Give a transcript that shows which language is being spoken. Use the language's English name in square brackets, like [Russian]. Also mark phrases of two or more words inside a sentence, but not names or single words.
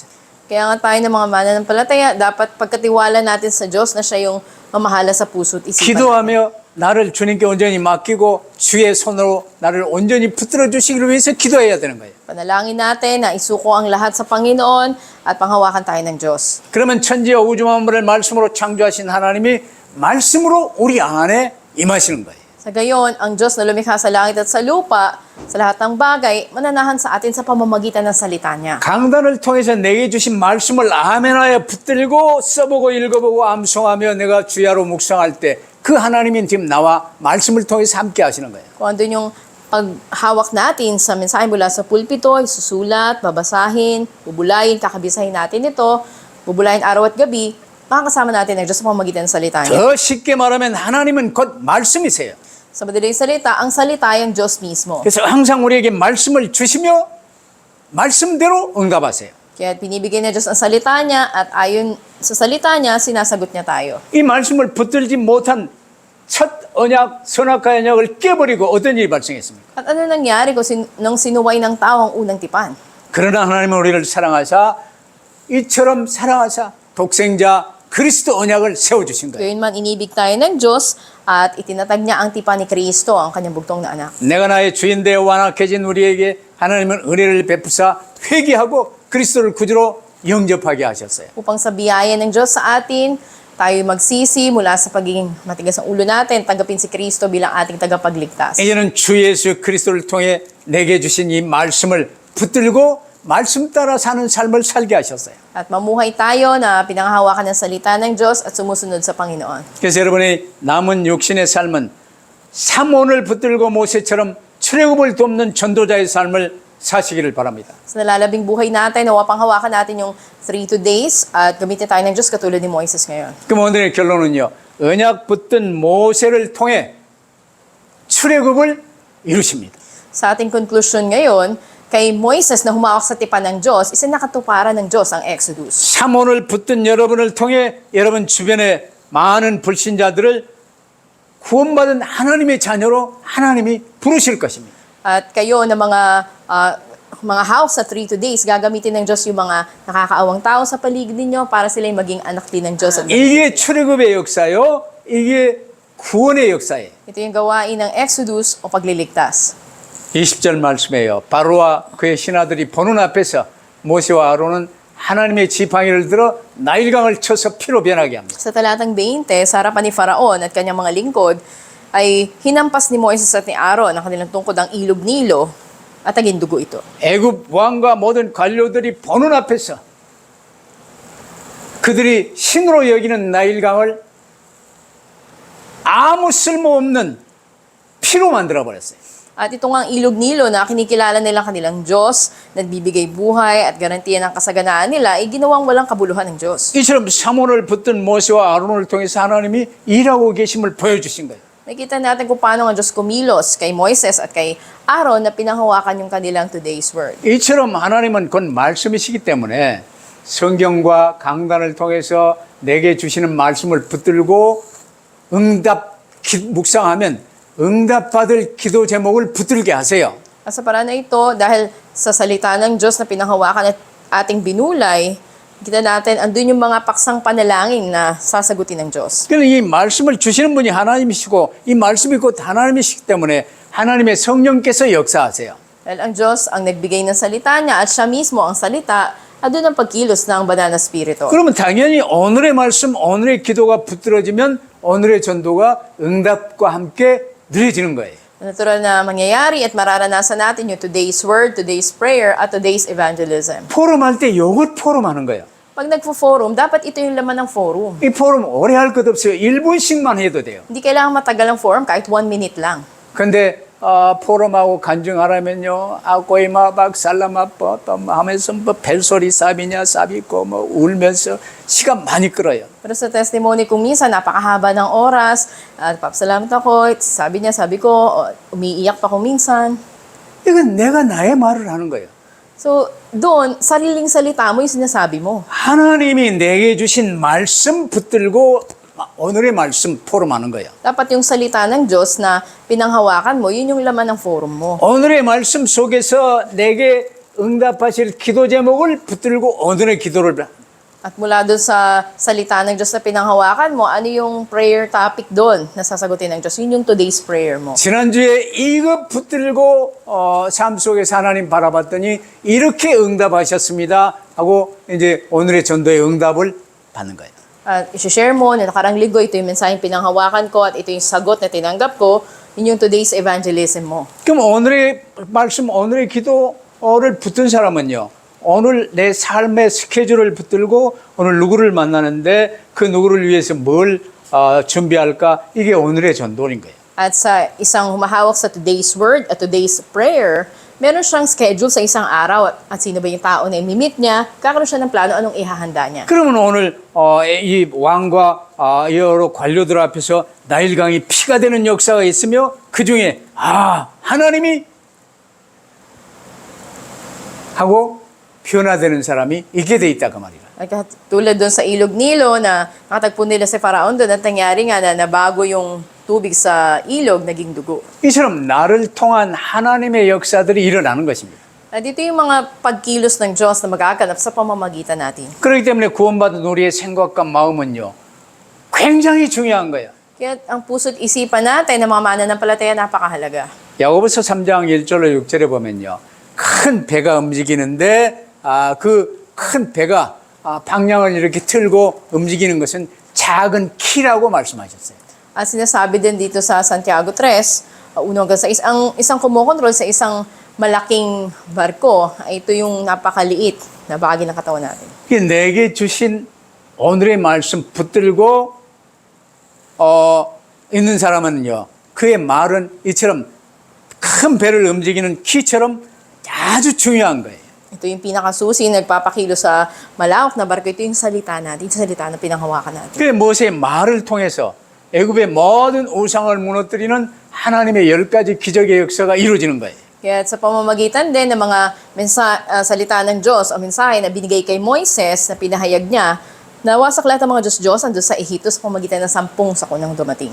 [Filipino] Kaya nga tayo ng mga mananampalataya, dapat pagkatiwala natin sa Diyos na siya yung mamahala sa puso at isipan natin. [Korean] 기도하며 나를 주님께 온전히 맡기고 주의 손으로 나를 온전히 붙들어 주시기를 위해서 기도해야 되는 거예요. [Filipino] Panalangin natin na isuko ang lahat sa Panginoon at panghawakan tayo ng Diyos. [Korean] 그러면 천지와 우주 만물을 말씀으로 창조하신 하나님이 말씀으로 우리 안에 임하시는 거예요. [Filipino] Sa gayon, ang Diyos na lumikha sa langit at sa lupa, sa lahat ng bagay, mananahan sa atin sa pamamagitan ng salita niya. [Korean] 강단을 통해서 내게 주신 말씀을 아멘하여 붙들고 써보고 읽어보고 암송하며 내가 주야로 묵상할 때 그 하나님이 지금 나와 말씀을 통해서 함께 하시는 거예요. [Filipino] Kung andun yung paghawak natin sa mensahe mula sa pulpito, isusulat, babasahin, bubulayin, kakabisahin natin ito, bubulayin araw at gabi, makakasama natin ang Diyos sa pamamagitan ng salita niya. [Korean] 더 쉽게 말하면 하나님은 곧 말씀이세요. [Filipino] Sa madaling salita, ang salita ay ang Diyos mismo. [Korean] 그래서 항상 우리에게 말씀을 주시며 말씀대로 응답하세요. [Filipino] Kaya binibigay ng Diyos ang salita niya at ayon sa salita niya, sinasagot niya tayo. [Korean] 이 말씀을 붙들지 못한 첫 언약, 선악과 언약을 깨버리고 어떤 일이 발생했습니까? [Filipino] At ano nangyari kung nang sinuway ng tao ang unang tipan? [Korean] 그러나 하나님은 우리를 사랑하사 이처럼 사랑하사 독생자 그리스도 언약을 세워주신 거예요. [Filipino] Gayunman inibig tayo ng Diyos at itinatag niya ang tipan ni Kristo, ang kanyang bugtong na anak. [Korean] 내가 나의 주인 되어 완악해진 우리에게 하나님은 은혜를 베푸사 회개하고 그리스도를 구주로 영접하게 하셨어요. [Filipino] Upang sa biyaya ng Diyos sa atin, tayo magsisi mula sa pagiging matigas ang ulo natin, tanggapin si Kristo bilang ating tagapagligtas. [Korean] 이제는 주 예수 그리스도를 통해 내게 주신 이 말씀을 붙들고 말씀 따라 사는 삶을 살게 하셨어요. [Filipino] At mamuhay tayo na pinanghahawakan ng salita ng Diyos at sumusunod sa Panginoon. [Korean] 그래서 여러분의 남은 육신의 삶은 삼원을 붙들고 모세처럼 출애굽을 돕는 전도자의 삶을 사시기를 바랍니다. [Filipino] Sa nalalabing buhay natin, nawa panghawakan natin yung [English] 3 days [Filipino] at gamitin tayo ng Diyos katulad ni Moises ngayon. [Korean] 그럼 오늘의 결론은요. 언약 붙든 모세를 통해 출애굽을 이루십니다. [Filipino] Sa ating conclusion ngayon, kay Moises na humawak sa tipan ng Diyos, isa nakatuparan ng Diyos ang Exodus. [Korean] 삼원을 붙든 여러분을 통해 여러분 주변에 많은 불신자들을 구원받은 하나님의 자녀로 하나님이 부르실 것입니다. [Filipino] At kayo na mga house sa [English] 3 days, [Filipino] gagamitin ng Diyos yung mga nakakaawang tao sa paligid ninyo para sila'y maging anak din ng Diyos. At [Korean] 이게 출애굽의 역사요. 이게 구원의 역사예요. [Filipino] ito yung gawain ng Exodus o pagliligtas. [Korean] 20절 말씀이에요. 바로와 그의 신하들이 보는 앞에서 모세와 아론은 하나님의 지팡이를 들어 나일강을 쳐서 피로 변하게 합니다. [Filipino] Sa talatang 20, sa harapan ni Faraon at kanyang mga lingkod, ay hinampas ni Moises at ni Aaron ang kanilang tungkod ang ilog Nilo at naging dugo ito. [Korean] 애굽 왕과 모든 관료들이 보는 앞에서 그들이 신으로 여기는 나일강을 아무 쓸모없는 피로 만들어 버렸어요. [Filipino] At ito nga ang ilog Nilo na kinikilala nilang kanilang Diyos, nagbibigay buhay at garantiya ng kasaganaan nila, ay ginawang walang kabuluhan ng Diyos. [Korean] 이처럼 삼원을 붙든 모세와 아론을 통해서 하나님이 일하고 계심을 보여주신 거예요. [Filipino] Nakita natin kung paano ang Diyos kumilos kay Moises at kay Aaron na pinanghawakan yung kanilang [English] today's word. [Korean] 이처럼 하나님은 곧 말씀이시기 때문에 성경과 강단을 통해서 내게 주시는 말씀을 붙들고 묵상하면 응답받을 기도 제목을 붙들게 하세요. [Filipino] At sa paraan na ito, dahil sa salita ng Diyos na pinanghawakan at ating binulay, kita natin, andun yung mga paksang panalangin na sasagutin ng Diyos. [Korean] 그러니까 이 말씀을 주시는 분이 하나님이시고 이 말씀이 곧 하나님이시기 때문에 하나님의 성령께서 역사하세요. [Filipino] Dahil ang Diyos ang nagbigay ng salita niya at siya mismo ang salita, andun ang pagkilos ng banal na spirito. [Korean] 그러면 당연히 오늘의 말씀, 오늘의 기도가 붙들어지면 오늘의 전도가 응답과 함께 누려지는 거예요. [Filipino] Natural na mangyayari at mararanasan natin yung [English] today's word, today's prayer, [Filipino] at [English] today's evangelism. [Korean] 포럼할 때 이것 포럼하는 거예요. [Filipino] Pag nagfo-forum, dapat ito yung laman ng forum. [Korean] 이 포럼 오래 할 것 없어요. 1분씩만 해도 돼요. [Filipino] Hindi kailangan matagal ang forum, kahit 1 minute lang. [Korean] 근데 포럼하고 간증하라면요, [Filipino] ako'y mabak salamat po [Korean] 또 하면서 뭐 벨소리 쌉이냐 쌉있고 뭐 울면서 시간 많이 끌어요. [Filipino] Pero sa testimony ko minsan, napakahaba ng oras. At papasalamat ako, sabi niya, sabi ko, umiiyak pa ko minsan. [Korean] 이건 내가 나의 말을 하는 거예요. [Filipino] So, doon, sariling salita mo yung sinasabi mo. [Korean] 하나님이 내게 주신 말씀 붙들고 오늘의 말씀 포럼하는 거예요. [Filipino] Dapat yung salita ng Diyos na pinanghawakan mo, yun yung laman ng forum mo. [Korean] 오늘의 말씀 속에서 내게 응답하실 기도 제목을 붙들고 오늘의 기도를 [Filipino] At mula doon sa salita ng Diyos na pinanghawakan mo, ano yung [English] prayer topic [Filipino] doon na sasagutin ng Diyos? Yun yung [English] today's prayer [Filipino] mo. [Korean] 지난주에 이거 붙들고 삶 속에서 하나님 바라봤더니 이렇게 응답하셨습니다 하고 이제 오늘의 전도의 응답을 받는 거예요. [Filipino] At isi-share mo na nakarang linggo, ito yung mensaheng pinanghawakan ko at ito yung sagot na tinanggap ko, yun yung [English] today's evangelism [Filipino] mo. [Korean] 그럼 오늘의 말씀, 오늘의 기도를 붙든 사람은요, 오늘 내 삶의 스케줄을 붙들고 오늘 누구를 만나는데 그 누구를 위해서 뭘 준비할까? 이게 오늘의 전도인 거예요. [Filipino] At sa isang humahawak sa [English] today's word [Filipino] at [English] today's prayer, [Filipino] meron siyang schedule sa isang araw at sino ba yung tao na imimit niya, kakaroon siya ng plano anong ihahanda niya. [Korean] 그러면 오늘 이 왕과 여러 관료들 앞에서 나일강이 피가 되는 역사가 있으며 그 중에 하나님이 하고 변화되는 사람이 있게 돼 있다 그 말이야. [Filipino] At tulad doon sa Ilog Nilo na nakatagpo nila si Faraon doon at nangyari nga na nabago yung tubig sa ilog, naging dugo. [Korean] 이처럼 나를 통한 하나님의 역사들이 일어나는 것입니다. [Filipino] At dito yung mga pagkilos ng Diyos na magaganap sa pamamagitan natin. [Korean] 그렇기 때문에 구원받은 우리의 생각과 마음은요, 굉장히 중요한 거예요. [Filipino] Kaya ang puso't isipan natin ng mga mananampalataya napakahalaga. [Korean] 야고보서 3장 1절로 6절에 보면요, 큰 배가 움직이는데 그 큰 배가 방향을 이렇게 틀고 움직이는 것은 작은 키라고 말씀하셨어요. [Filipino] At sinasabi din dito sa Santiago 3, unang sa isang kumokontrol sa isang malaking barko, ay ito yung napakaliit na bahagi ng katawan natin. [Korean] 내게 주신 오늘의 말씀 붙들고 있는 사람은요, 그의 말은 이처럼 큰 배를 움직이는 키처럼 아주 중요한 거예요. [Filipino] Ito yung pinakasusi, nagpapakilo sa malawak na barko. Ito yung salita natin, yung salita na pinanghawakan natin. [Korean] 그 모세의 말을 통해서 애굽의 모든 우상을 무너뜨리는 하나님의 10가지 기적의 역사가 이루어지는 거예요. [Filipino] Kaya sa pamamagitan din ng mga salita ng Diyos o mensahe na binigay kay Moises na pinahayag niya, nawasak lahat ng mga Diyos-Diyos andun sa Ehipto sa pamamagitan ng 10 sakunang dumating.